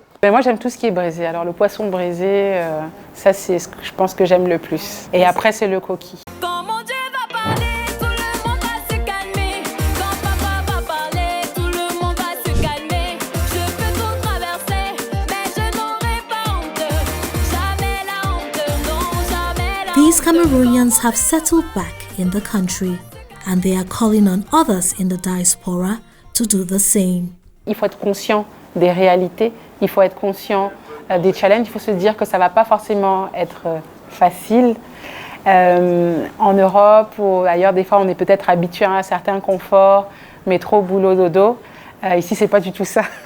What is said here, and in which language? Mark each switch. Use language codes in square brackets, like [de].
[fr] Ben moi j'aime tout ce qui est braisé. Alors le poisson braisé, ça c'est ce que je pense que j'aime le plus. Et après c'est le coquille. Quand mon Dieu va parler, tout le monde va se calmer. Quand papa va parler, tout le monde va se calmer. Je peux tout traverser, mais je n'aurai pas honte. Jamais la honte, non, jamais la honte. [en] These Cameroonians have settled back in the country, and they are calling on others in the diaspora to do the same. [fr] Il faut être conscient des réalités, il faut être conscient des challenges, il faut se dire que ça ne va pas forcément être facile. En Europe ou ailleurs, des fois, on est peut-être habitué à un certain confort, métro, boulot, dodo. Ici, ce n'est pas du tout ça.